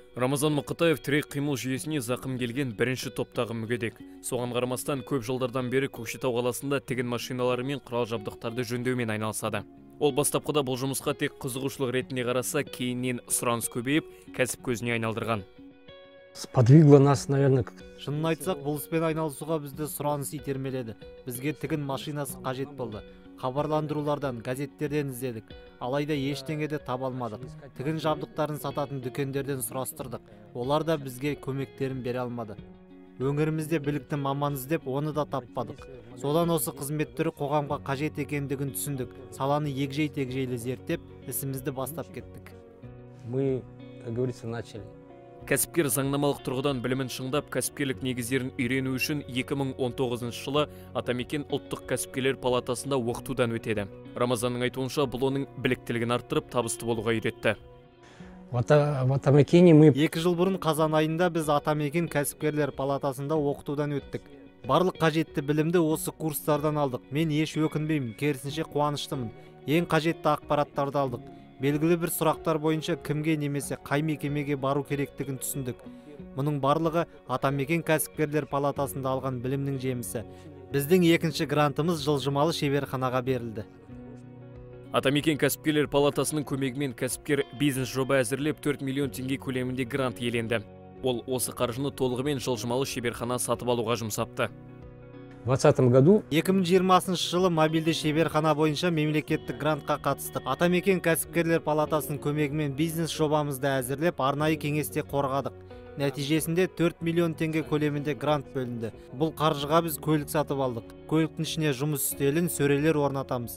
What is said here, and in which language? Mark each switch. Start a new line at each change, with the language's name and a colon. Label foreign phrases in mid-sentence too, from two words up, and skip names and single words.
Kazakh: Рамазан Мақатаев тірек қимыл жүйесіне зақым келген бірінші топтағы мүгедек. Соған қарамастан көп жылдардан бері Көкшетау қаласында тігін машиналары мен құрал жабдықтарды жөндеумен айналысады. Ол бастапқыда бұл жұмысқа тек қызығушылық ретінде қараса, кейіннен сұраныс көбейіп, кәсіп көзіне айналдырған.
Russian: Сподвигло нас, наверное.
Kazakh: Шынын айтсақ, бұл іспен айналысуға бізді сұраныс итермеледі. Бізге тігін машинасы қажет болды. Хабарландырулардан, газеттерден іздедік. Алайда ештеңеде таба алмадық. Тігін жабдықтарын сататын дүкендерден сұрастырдық. Олар да бізге көмектерін бере алмады. Өңірімізде білікті маман іздеп, оны да таппадық. Содан осы қызмет түрі қоғамға қажет екендігін түсіндік. Саланы егжей-тегжейлі зерттеп, ісімізді бастап кеттік.
Russian: Мы, как говорится, начали.
Kazakh: Кәсіпкер заңнамалық тұрғыдан білімін шыңдап, кәсіпкерлік негіздерін үйрену үшін 2019 жылы Атамекен ұлттық кәсіпкерлер палатасында оқытудан өтеді. Рамазанның айтуынша, бұл оның біліктілігін арттырып, табысты болуға үйретті.
Russian: В Атамекене мы...
Kazakh: 2 жыл бұрын қазан айында біз Атамекен кәсіпкерлер палатасында оқытудан өттік. Барлық қажетті білімді осы курстардан алдық. Мен еш өкінбеймін, керісінше қуаныштымын. Ең қажетті ақпараттарды алдық. Белгілі бір сұрақтар бойынша кімге немесе қай мекемеге бару керектігін түсіндік. Мұның барлығы Атамекен кәсіпкерлер палатасында алған білімнің жемісі. Біздің екінші грантымыз жылжымалы шеберханаға берілді. Атамекен кәсіпкерлер палатасының көмегімен кәсіпкер бизнес жоба әзірлеп 4 миллион теңге көлемінде грант иеленді. Ол осы қаржыны толығымен жылжымалы шеберхана сатып алуға жұмсапты.
Russian: В 2020 году
Kazakh: 2020 жылы мобильді шеберхана бойынша мемлекеттік грантқа қатыстық. Атамекен кәсіпкерлер палатасының көмегімен бизнес жобамызды әзірлеп, арнайы кеңесте қорғадық. Нәтижесінде 4 миллион теңге көлемінде грант бөлінді. Бұл қаржыға біз көлік сатып алдық. Көліктің ішіне жұмыс үстелін, сөрелер орнатамыз.